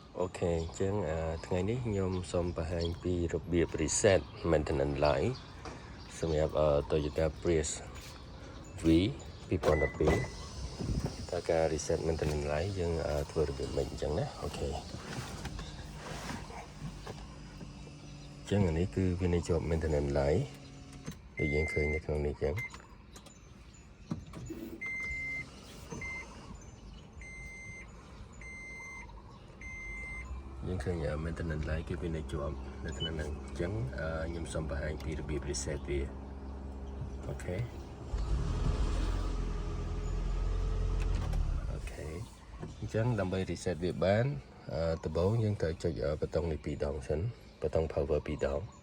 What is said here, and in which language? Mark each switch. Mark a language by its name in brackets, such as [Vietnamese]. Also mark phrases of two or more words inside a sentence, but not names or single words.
[Khmer] Ok, chẳngថ្ងៃនេះខ្ញុំសូមបង្ហាញពីរបៀប [English] reset maintenance light [Khmer] សម្រាប់Toyota Prius V 2012តើការ [English] reset maintenance light [Khmer] យើងធ្វើរបៀបម៉េចអញ្ចឹងណាអូខេ ចឹងអានេះគឺវានៅជាប់ [English] maintenance light [Khmer] ដែលយើងឃើញនៅក្នុងនេះចឹង យើងឃើញ [English] maintenance light [Khmer] គឺវានៅជាប់នៅក្នុងហ្នឹងអញ្ចឹងខ្ញុំសូមបង្ហាញពីរបៀប reset វាអូខេអញ្ចឹងដើម្បី reset វាបានដំបូងយើងត្រូវចុចប៊ូតុងនេះ2ដងសិនប៊ូតុង power 2ដង